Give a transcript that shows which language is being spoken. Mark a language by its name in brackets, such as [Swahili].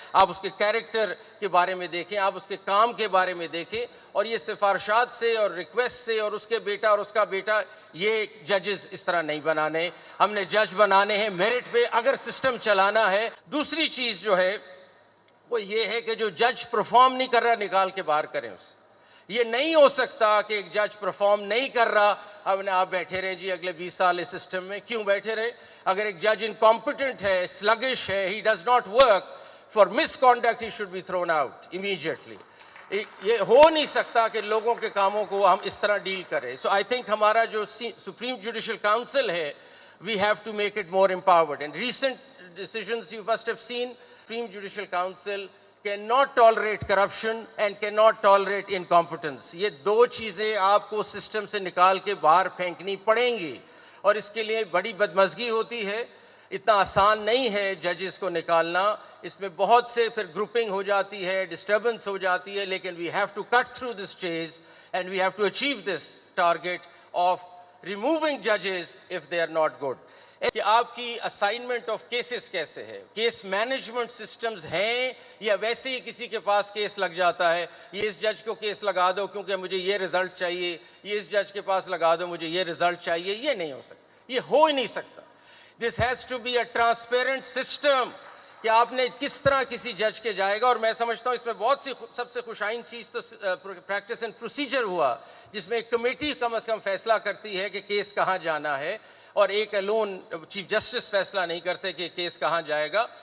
[Urdu] آپ اس کے کیریکٹر کے بارے میں دیکھیں, آپ اس کے کام کے بارے میں دیکھیں, اور یہ سفارشات سے اور ریکویسٹ سے اور اس کے بیٹا اور اس کا بیٹا, یہ ججز اس طرح نہیں بنانے. ہم نے جج بنانے ہیں میرٹ پہ اگر سسٹم چلانا ہے. دوسری چیز جو ہے وہ یہ ہے کہ جو جج پرفارم نہیں کر رہا نکال کے باہر کریں اس. یہ نہیں ہو سکتا کہ ایک جج پرفارم نہیں کر رہا, آپ بیٹھے رہے جی اگلے 20 سال اس سسٹم میں. کیوں بیٹھے رہے؟ اگر ایک جج انکمپیٹنٹ ہے, سلگش ہے, [English] he does not work, for misconduct he should be thrown out immediately. [Urdu] یہ ہو نہیں سکتا کہ لوگوں کے کاموں کو ہم اس طرح ڈیل کریں. [English] so I think [Urdu] ہمارا جو سپریم جوڈیشل کاؤنسل ہے, [English] we have to make it more empowered. And recent decisions you must have seen, Supreme Judicial Council cannot tolerate corruption and cannot tolerate incompetence. [Urdu] یہ دو چیزیں آپ کو سسٹم سے نکال کے باہر پھینکنی پڑیں گی, اور اس کے لیے بڑی بدمزگی ہوتی ہے. اتنا آسان نہیں ہے ججز کو نکالنا, اس میں بہت سے پھر گروپنگ ہو جاتی ہے, ڈسٹربنس ہو جاتی ہے. [English] لیکن we have to cut through this chase and we have to achieve this target of removing judges if they are not good. [Urdu] کہ آپ کی اسائنمنٹ آف کیسز کیسے ہے, کیس مینجمنٹ سسٹمز ہیں یا ویسے ہی کسی کے پاس کیس لگ جاتا ہے, یہ اس جج کو کیس لگا دو کیونکہ مجھے یہ رزلٹ چاہیے, یہ اس جج کے پاس لگا دو مجھے یہ رزلٹ چاہیے. یہ نہیں ہو سکتا, یہ ہو ہی نہیں سکتا. [English] this has to be a transparent system [Urdu] کہ آپ نے کس طرح کسی جج کے جائے گا. اور میں سمجھتا ہوں اس میں بہت سی سب سے خوشائن چیز تو پریکٹس اینڈ پروسیجر ہوا, جس میں ایک کمیٹی کم از کم فیصلہ کرتی ہے کہ کیس کہاں جانا ہے, اور ایک الون چیف جسٹس فیصلہ نہیں کرتے کہ کیس کہاں جائے گا.